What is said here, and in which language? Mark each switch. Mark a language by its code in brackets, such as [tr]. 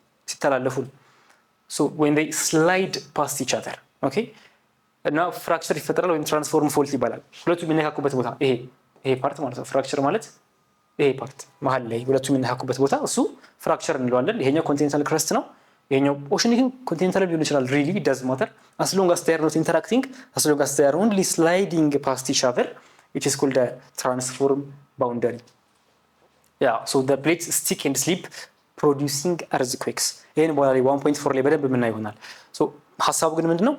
[am] ሲተላለፉ ነው። ሶ [en] when they slide past each other [am] ኦኬ እና ፍራክቸር ይፈጠራል ወይም ትራንስፎርም ፎልት ይባላል። ሁለቱ የሚነካኩበት ቦታ ይሄ ፓርት ማለት ነው። ፍራክቸር ማለት ይሄ ፓርት መሀል ላይ ሁለቱ የሚነካኩበት ቦታ እሱ ፍራክቸር እንለዋለን። ይሄኛው ኮንቲኔንታል ክረስት ነው። ይሄኛው ኦሽኒክ ኮንቲኔንታል ሊሆን ይችላል። [en] really it doesn't matter as long as they are not interacting, as long as they are only sliding past each other, it is called a transform boundary. Yeah, so the plates stick and slip producing earthquakes. [am] ይሄን በኋላ ላይ 1.4 ላይ በደንብ የምናየው ይሆናል። ሶ ሐሳቡ ግን ምንድነው?